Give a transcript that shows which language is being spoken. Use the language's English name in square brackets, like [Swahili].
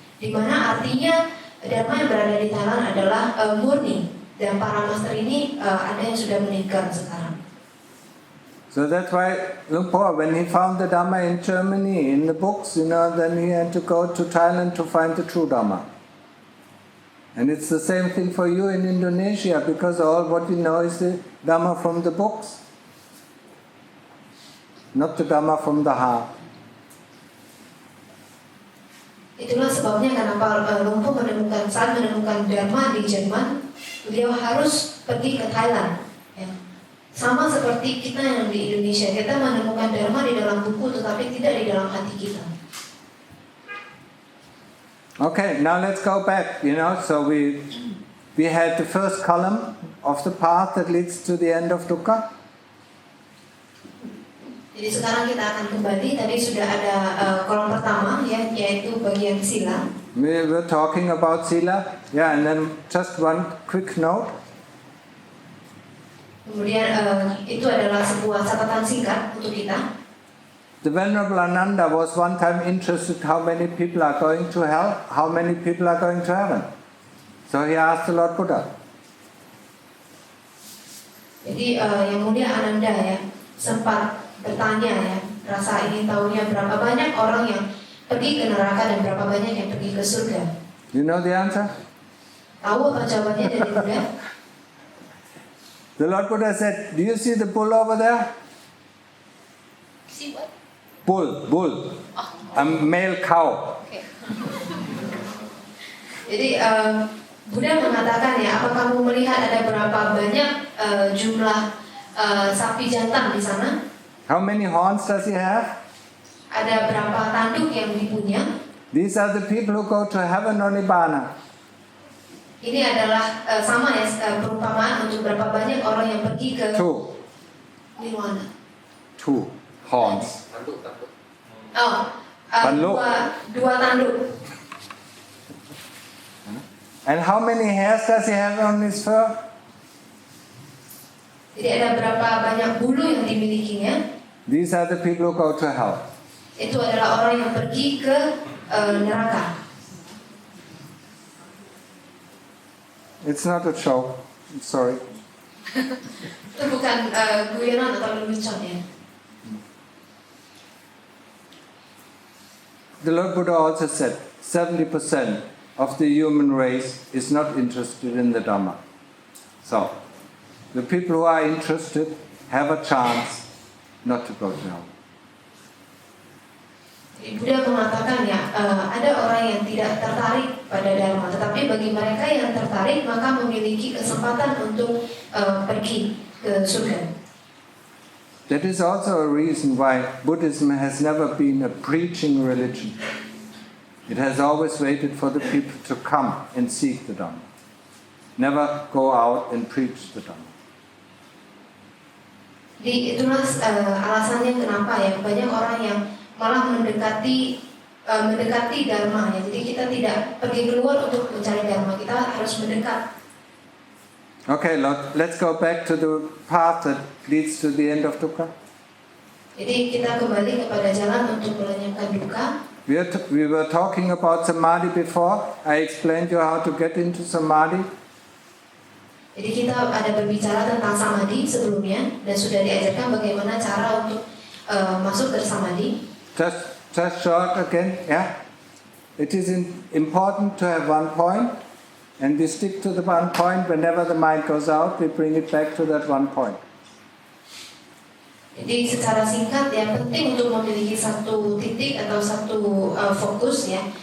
[Indonesian] Di mana artinya dhamma yang berada di Thailand adalah murni. Dan para master ini ada yang sudah meninggal sekarang. [English] So that's why Lumpur, when he found the Dhamma in Germany, in the books, then he had to go to Thailand to find the true Dhamma. And it's the same thing for you in Indonesia, because all what you know is the Dhamma from the books, not the Dhamma from the heart. [Indonesian] Itulah sebabnya kenapa Lumpur saat menemukan Dharma di Jerman, beliau harus pergi ke Thailand. Ya. Sama seperti kita yang di Indonesia, kita menemukan Dharma di dalam buku, tetapi tidak di dalam hati kita. [English] Okay, now let's go back. So we had the first column of the path that leads to the end of Dukkha. [Indonesian] Jadi sekarang kita akan kembali. Tadi sudah ada kolom pertama, ya, yaitu bagian sila. [English] We were talking about sila, yeah, and then just one quick note. [Indonesian] Kemudian itu adalah sebuah catatan singkat untuk kita. [English] The Venerable Ananda was one time interested how many people are going to hell, how many people are going to heaven. So he asked the Lord Buddha. [Indonesian] Jadi yang mulia Ananda, ya, sempat bertanya, ya, rasa ingin tahunya berapa banyak orang yang pergi ke neraka dan berapa banyak yang pergi ke surga. [English] You know the answer? [Indonesian] Tahu apa jawabannya dari Buddha? [English] The Lord Buddha said, do you see the bull over there? See what? Bull. A male cow. Okay. [Indonesian] Jadi Buddha mengatakan ya, apa kamu melihat ada berapa banyak jumlah sapi jantan di sana? [English] How many horns does he have? [Indonesian] Ada berapa tanduk yang dipunya? [English] These are the people who go to heaven or Nibbana. [Indonesian] Ini adalah sama ya perumpamaan untuk berapa banyak orang yang pergi ke [English] Two. [Indonesian] nirwana. [English] 2 horns. Oh, [Indonesian] Tanduk. dua tanduk. [English] And how many hairs does he have on his fur? [Indonesian] Jadi ada berapa banyak bulu yang dimilikinya? [English] These are the people who go to hell. [Indonesian] Itu adalah orang yang pergi ke neraka. [English] It's not a show. I'm sorry. [Indonesian] Itu bukan guyonan atau lelucon ya. [English] The Lord Buddha also said 70% of the human race is not interested in the Dhamma. So, the people who are interested have a chance not to go to hell. [Indonesian] Buddha mengatakan ya, ada orang yang tidak tertarik pada Dharma, tetapi bagi mereka yang tertarik maka memiliki kesempatan untuk pergi ke surga. [English] That is also a reason why Buddhism has never been a preaching religion. It has always waited for the people to come and seek the Dhamma. Never go out and preach the Dhamma. [Indonesian] Jadi itulah alasannya kenapa ya banyak orang yang malah mendekati Dharma ya. Jadi kita tidak pergi keluar untuk mencari Dharma, kita harus mendekat. [English] Okay, let's go back to the path that leads to the end of Dukkha. [Indonesian] Jadi kita kembali kepada jalan untuk melenyapkan dukkha. [English] We were talking about samadhi before. I explained you how to get into samadhi. [Indonesian] Jadi kita ada berbicara tentang samadhi sebelumnya dan sudah diajarkan bagaimana cara untuk masuk ke samadhi. [English] Just short again, yeah. It is important to have one point, and we stick to the one point. Whenever the mind goes out, we bring it back to that one point. [Indonesian] Jadi secara singkat ya, penting untuk memiliki satu titik atau satu fokus ya.